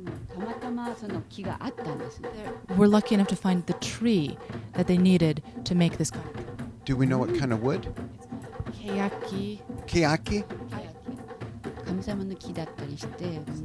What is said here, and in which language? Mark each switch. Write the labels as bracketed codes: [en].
[ja] たまたまその木があったんですね。 [en] We're lucky enough to find the tree that they needed to make this kind of Do we know what kind of wood? [ja] keaki. Keaki? 神様の木だったりして、もう